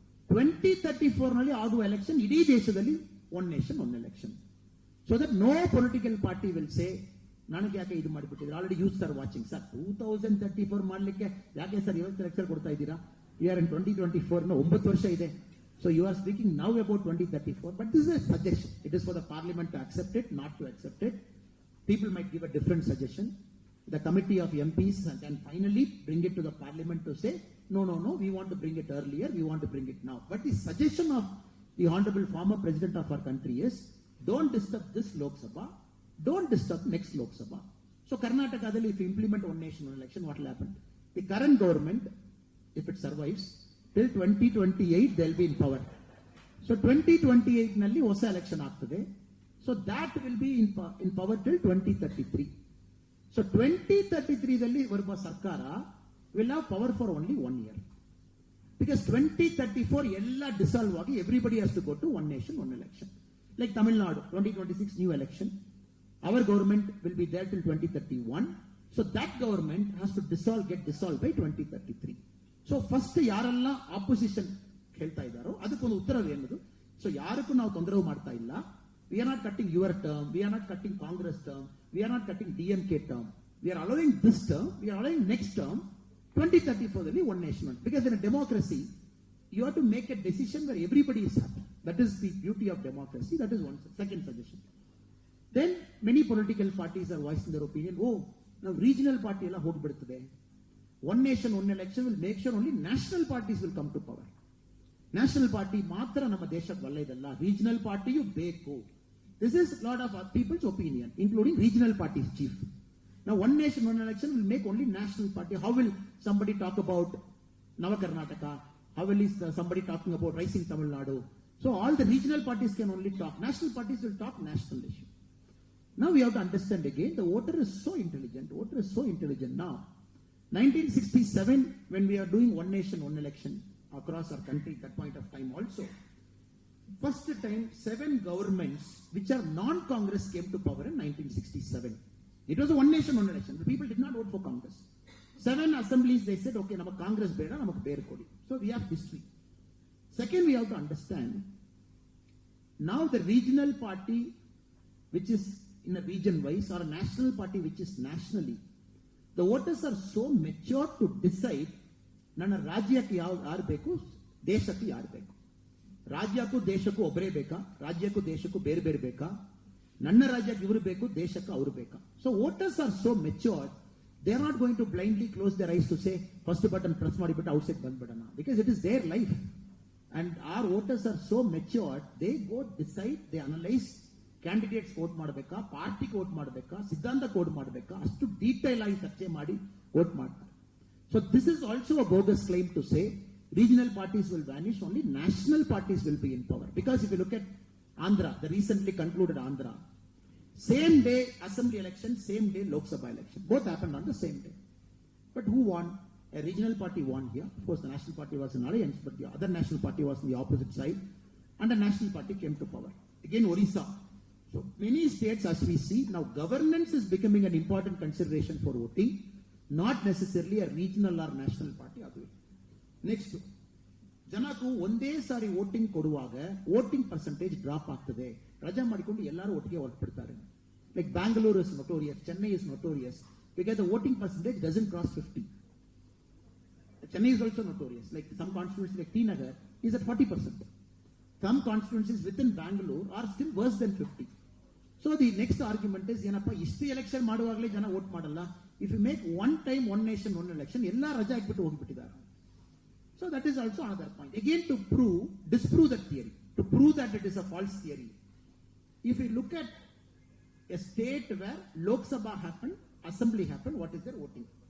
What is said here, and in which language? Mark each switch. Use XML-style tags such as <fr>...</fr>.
<kn>2034 ನಲ್ಲಿ ಆಗುವ ಎಲೆಕ್ಷನ್ ಇಡೀ ದೇಶದಲ್ಲಿ one nation one election.</kn> <en>so that no political party will say</en> <kn>ನನಗೆ ಯಾಕೆ ಇದು ಮಾಡಿಬಿಟ್ಟಿದ್ರು.</kn> <en>Already use are watching.</en> <kn>Sir 2034 ಮಾಡಲಿಕ್ಕೆ ಯಾಕೆ ಸರ್ ಇವತ್ತು ಲೆಕ್ಚರ್ ಕೊಡ್ತಾ ಇದ್ದೀರಾ?</kn> <en>you are in 2024</en> <kn>9 ವರ್ಷ ಇದೆ.</kn> <en>So you are speaking now about 2034, but this is a suggestion. It is for the parliament to accept it, not to accept it. People might give a different suggestion. The committee of MPs can finally bring it to the parliament to say, no, we want to bring it earlier, we want to bring it now. But the suggestion of the honorable former president of our country is, don't disturb this Lok Sabha, don't disturb next Lok Sabha. So Karnataka, if you implement one nation, one election, what will happen? The current government, if it survives, till 2028 they will be in power. So 2028</en> <kn>nalli hosa election aagtade.</kn> <en>So that will be in power till 2033. So 2033</en> <kn>dalli varuva sarkara</kn> <en>will have power for only 1 year. Because 2034</en> <kn>ella dissolve agi</kn> <en>everybody has to go to one nation one election. Like Tamil Nadu 2026 new election. Our government will be there till 2031. So that government has to get dissolved by 2033.</en> <kn>So first ಯಾರೆಲ್ಲ opposition ಹೇಳ್ತಾ ಇದ್ದಾರೋ ಅದಕ್ಕೊಂದು ಉತ್ತರವೇನದು?</kn> <en>so</en> <kn>ಯಾರಕ್ಕೂ ನಾವು ತೊಂದರೆ ಮಾಡ್ತಾ ಇಲ್ಲ.</kn> <en>We are not cutting your term, we are not cutting Congress term, we are not cutting DMK term, we are allowing this term, we are allowing next term 2034 one nation. Because in democracy you have to make a decision where everybody is happy. That is the beauty of democracy. That is one second suggestion. Then many political parties are voicing their opinion.</en> <kn>ನಾವು regional party ಎಲ್ಲ ಹೋಗ್ಬಿಡ್ತದೆ.</kn> <en>One nation, one election will make sure only national parties will come to power.</en> <kn>National party ಮಾತ್ರ ನಮ್ಮ ದೇಶಕ್ಕೆ ಒಳ್ಳೆಯದಲ್ಲ, regional party ಬೇಕು.</kn> <en>This is a lot of people's opinion, including regional parties chief. Now one nation, one election will make only national party. How will somebody talk about Nava Karnataka? How will somebody talking about rising Tamil Nadu? So all the regional parties can only talk. National parties will talk national issue. Now we have to understand again, the voter is so intelligent now. 1967, when we are doing one nation, one election across our country, at that point of time also, first time 7 governments which are non-Congress came to power in 1967. It was a one nation, one election. The people did not vote for Congress. 7 assemblies, they said, okay,</en> <kn>nama Congress beda, nama bear kodi.</kn> <en>So we have history. Second, we have to understand, now the regional party which is in a region wise or a national party which is nationally, the voters are so mature to decide</en> <kn>ನನ್ನ ರಾಜ್ಯಕ್ಕೆ ಯಾರು ಬೇಕು, ದೇಶಕ್ಕೆ ಯಾರು ಬೇಕು. ರಾಜ್ಯಕ್ಕೂ ದೇಶಕ್ಕೂ ಒಬ್ಬರೇ ಬೇಕಾ, ರಾಜ್ಯಕ್ಕೂ ದೇಶಕ್ಕೂ ಬೇರೆ ಬೇರೆ ಬೇಕಾ, ನನ್ನ ರಾಜ್ಯಕ್ಕೆ ಇವರು ಬೇಕು, ದೇಶಕ್ಕೆ ಅವರು ಬೇಕಾ.</kn> <en>so voters are so matured, they are not going to blindly close their eyes to say first button press</en> <kn>ಮಾಡಿಬಿಟ್ಟು</kn> <en>outside</en> <kn>ಬಂದ್ಬಿಡೋಣ.</kn> <en>because it is their life and our voters are so matured, they go decide, they analyse candidates vote</en> <kn>ಮಾಡಬೇಕಾ, ಪಾರ್ಟಿಗೆ vote ಮಾಡಬೇಕಾ, ಸಿದ್ಧಾಂತಕ್ಕೆ vote ಮಾಡಬೇಕಾ, ಅಷ್ಟು detail ಆಗಿ ಚರ್ಚೆ ಮಾಡಿ ವೋಟ್ ಮಾಡ್ತಾರೆ.</kn> <en>So this is also a bogus claim to say regional parties will vanish, only national parties will be in power. Because if you look at Andhra, the recently concluded Andhra, same day assembly election, same day Lok Sabha election, both happened on the same day. But who won? A regional party won here. Of course the national party was in alliance, but the other national party was on the opposite side, and the national party came to power. Again Orissa. So many states, as we see now, governance is becoming an important consideration for voting, not necessarily a regional or national party.</en> <kn>Next, ಜನಕ್ಕೂ ಒಂದೇ ಸಾರಿ voting ಕೊಡುವಾಗ voting percentage drop ಆಗ್ತದೆ. ರಜಾ ಮಾಡಿಕೊಂಡು ಎಲ್ಲರೂ ಒಟ್ಟಿಗೆ ಹೊರಟ್ಬಿಡ್ತಾರೆ.</kn> <en>Like Bangalore is notorious, Chennai is notorious, because the voting percentage doesn't cross 50. Chennai is also notorious. Like some constituencies like T Nagar is at 40%. Some constituencies within Bangalore are still worse than 50. So the next argument is,</en> <kn>ಏನಪ್ಪ ಇಷ್ಟು election ಮಾಡುವಾಗಲೇ ಜನ vote ಮಾಡಲ್ಲ.</kn> <en>If you make one time one nation one election,</en> <kn>ಎಲ್ಲ ರಜಾ ಹಾಕ್ಬಿಟ್ಟು ಹೋಗ್ಬಿಟ್ಟಿದ್ದಾರೆ.</kn> <en>So that is also another point. Again, to disprove that theory, to prove that it is a false theory. If you look at a state where Lok Sabha happened, assembly happened, what is their voting?</en>